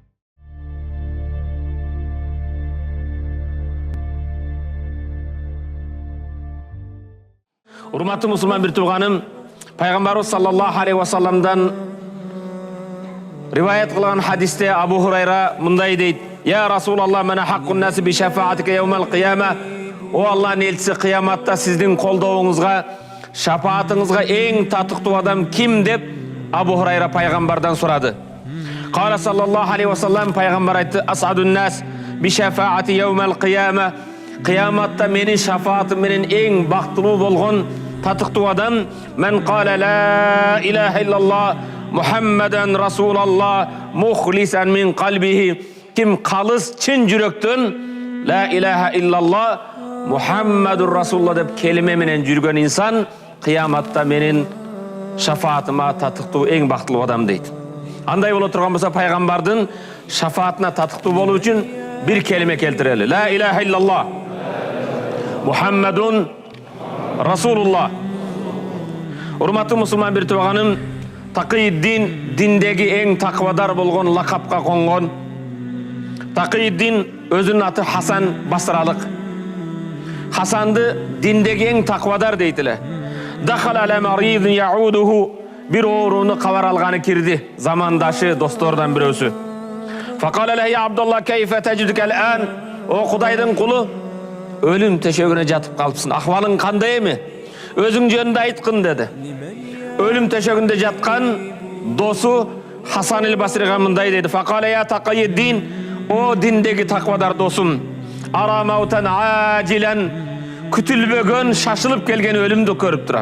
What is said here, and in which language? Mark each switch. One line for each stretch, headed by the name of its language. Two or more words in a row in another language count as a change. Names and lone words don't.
Kyrgyz: Урматтуу мусулман бир тууганым, пайгамбарыбыз
Arabic: صلى الله عليه وسلم
Kyrgyz: риваят кылган хадисте Абу Хурайра мындай дейт:
Arabic: "يا رسول الله، من أحق الناس بشفاعتك يوم القيامة."
Kyrgyz: О Аллахтын элчиси, кыяматта сиздин колдооңузга, шафаатыңызга эң татыктуу адам ким деп Абу Хурайра пайгамбардан сурады.
Arabic: قال صلى الله عليه وسلم,
Kyrgyz: пайгамбар айтты:
Arabic: "أسعد الناس بشفاعتي يوم القيامة."
Kyrgyz: Кыяматта менин шафаатым менен эң бактылуу болгон татыктуу адам мен
Arabic: قال لا إله إلا الله محمدا رسول الله مخلصا من قلبه.
Kyrgyz: Ким калыс чын жүрөктөн
Arabic: لا إله إلا الله محمد رسول الله
Kyrgyz: деп келиме менен жүргөн инсан кыяматта менин шафаатыма татыктуу эң бактылуу адам дейт. Андай боло турган болсо пайгамбардын шафаатына татыктуу болуу үчүн бир келиме келтирели.
Arabic: لا إله إلا الله محمد رسول الله.
Kyrgyz: Урматтуу мусулман бир тууганым, Такийддин диндеги эң таквадар болгон лакапка конгон. Такийддин өзүнүн аты Хасан Басралык. Хасанды диндеги эң таквадар дейтиле.
Arabic: دخل على مريض يعوده,
Kyrgyz: бир ооруну кабар алганы кирди, замандашы достордон бирөөсү.
Arabic: فقال له يا عبد الله كيف تجدك الآن.
Kyrgyz: О Кудайдын кулу, өлүм төшөгүнө жатып калыпсың, акыбалың кандай эми? Өзүң жөнүндө айткын деди. Өлүм төшөгүндө жаткан досу Хасан el-Басрига мындай деди:
Arabic: "فقال يا تقي الدين,
Kyrgyz: о диндеги таквадар досум,
Arabic: أرى موتا عاجلا,
Kyrgyz: күтүлбөгөн, шашылып келген өлүмдү көрүп турам.